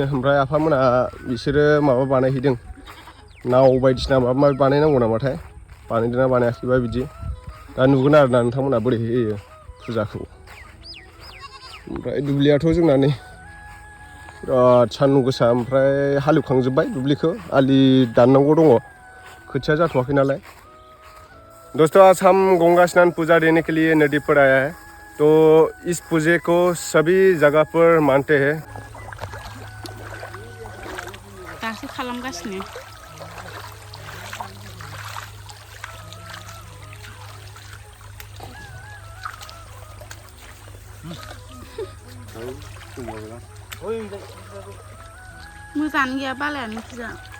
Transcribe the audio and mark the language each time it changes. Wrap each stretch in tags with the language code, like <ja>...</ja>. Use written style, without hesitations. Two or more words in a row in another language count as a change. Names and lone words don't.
<brx>ओमफ्राय आफामोना बिसोरो माबा बानायहैदों, नाव बायदिसिना माबा माबि बानायनांगौ नामाथाय, बानायदोंना बानायाखैबा बिदि। दा नुगोन आरोना नोंथांमोना बोरै होयो फुजाखौ। ओमफ्राय दुब्लियाथ' जोंना नै बिराद सान्दुं गोसा। ओमफ्राय हालेवखांजोब्बाय दुब्लिखौ, आलि दाननांगौ दङ, खोथिया जाथ'वाखै नालाय।</brx> <hi>दोस्तों, आज हम गंगा स्नान पूजा देने के लिए नदी पर आया है। तो इस पूजे को सभी जगह पर मानते हैं।</hi> <brx>दासो खालामगासिनो। मोजाङानो गैया, बालायानो फुजा।</brx>